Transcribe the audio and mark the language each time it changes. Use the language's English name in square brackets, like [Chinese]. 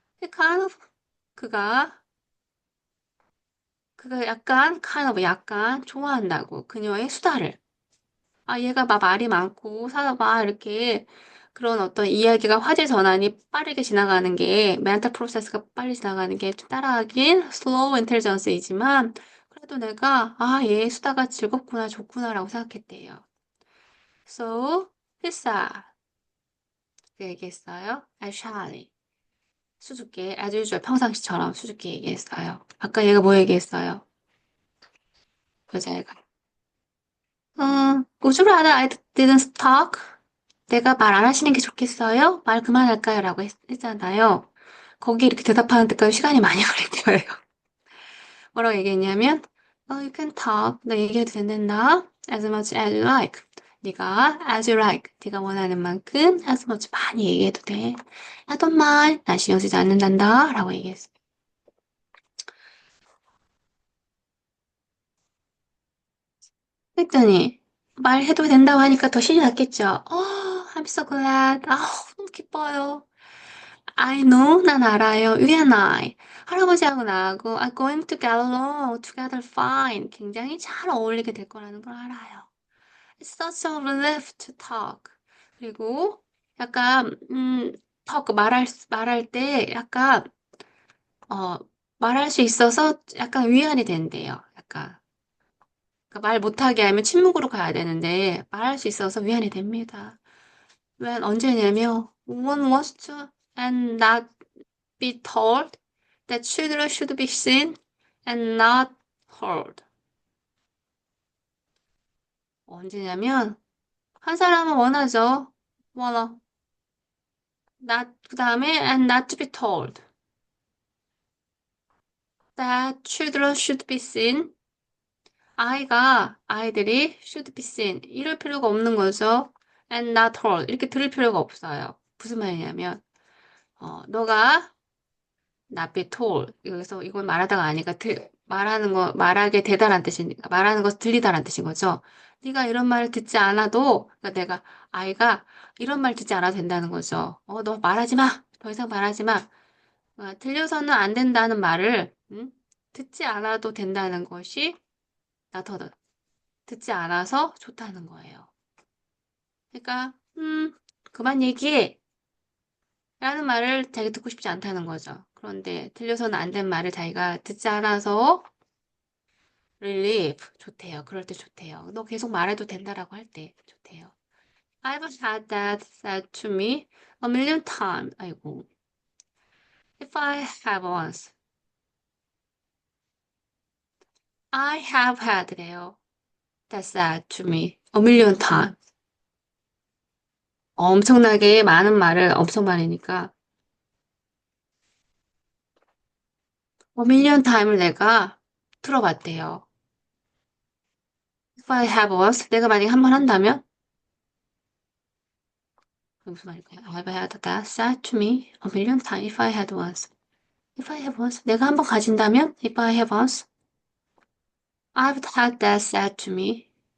[Korean] kind of 그가 약간 kind of 약간 좋아한다고 그녀의 수다를 얘가 막 말이 많고 막 이렇게 그런 어떤 이야기가 화제 전환이 빠르게 지나가는 게 멘탈 프로세스가 빨리 지나가는 게 좀 따라하긴 슬로우 인텔리전스이지만 그래도 내가 얘 수다가 즐겁구나 좋구나라고 생각했대요. [English] So he said [Korean] 그 얘기했어요. [English] I shyly [Korean] 수줍게 [English] as usual [Korean] 평상시처럼 수줍게 얘기했어요. 아까 얘가 뭐 얘기했어요? 여자애가 [English] would you rather I didn't talk? [Korean] 내가 말 안 하시는 게 좋겠어요? 말 그만할까요? 라고 했잖아요. 거기 이렇게 대답하는 데까지 시간이 많이 걸릴 거예요. 뭐라고 얘기했냐면, [English] you can talk. [Korean] 너 얘기해도 된다. [English] As much as you like. [Korean] 네가 [English] as you like. [Korean] 네가 원하는 만큼 [English] as much [Korean] 많이 얘기해도 돼. [English] I don't mind. [Korean] 난 신경 쓰지 않는단다. 라고 얘기했어요. 그랬더니 말해도 된다고 하니까 더 신이 났겠죠. [English] I'm so glad. [Korean] 너무 기뻐요. [English] I know, [Korean] 난 알아요. [English] You and I. [Korean] 할아버지하고 나하고 [English] are going to get along together fine. [Korean] 굉장히 잘 어울리게 될 거라는 걸 알아요. [English] It's such a relief to talk. [Korean] 그리고 약간, 턱 말할 때 약간, 어, 말할 수 있어서 약간 위안이 된대요. 약간. 그러니까 말 못하게 하면 침묵으로 가야 되는데, 말할 수 있어서 위안이 됩니다. 왜 언제냐면, [English] one wants to and not be told that children should be seen and not heard. [Korean] 언제냐면, 한 사람은 원하죠. 원어. [English] not, [Korean] 그 다음에 [English] and not to be told that children should be seen. [Korean] 아이들이 [English] should be seen. [Korean] 이럴 필요가 없는 거죠. [English] and not heard. [Korean] 이렇게 들을 필요가 없어요. 무슨 말이냐면, 너가 [English] not be told. [Korean] 여기서 이건 말하다가 아니까 말하게 되다란 뜻이니까 말하는 것을 들리다란 뜻인 거죠. 네가 이런 말을 듣지 않아도, 그러니까 아이가 이런 말 듣지 않아도 된다는 거죠. 너 말하지 마. 더 이상 말하지 마. 들려서는 안 된다는 말을 듣지 않아도 된다는 것이 나더 듣지 않아서 좋다는 거예요. 그러니까 그만 얘기해 라는 말을 자기 듣고 싶지 않다는 거죠. 그런데 들려서는 안 된 말을 자기가 듣지 않아서 relief 좋대요. 그럴 때 좋대요. 너 계속 말해도 된다라고 할 때 좋대요. [English] I've had that said to me a million times. [Korean] 아이고. [English] If I have once. I have had래요. That said to me a million times. [Korean] 엄청나게 많은 말을 엄청 많으니까 [English] a million times [Korean] 을 내가 들어봤대요. [English] If I have once, [Korean] 내가 만약에 한 번 한다면 그게 무슨 말일까요? [English] I've had that said to me a million times if I had once. If I have once, [Korean] 내가 한 번 가진다면 [English] if I have once, I've had that said to me.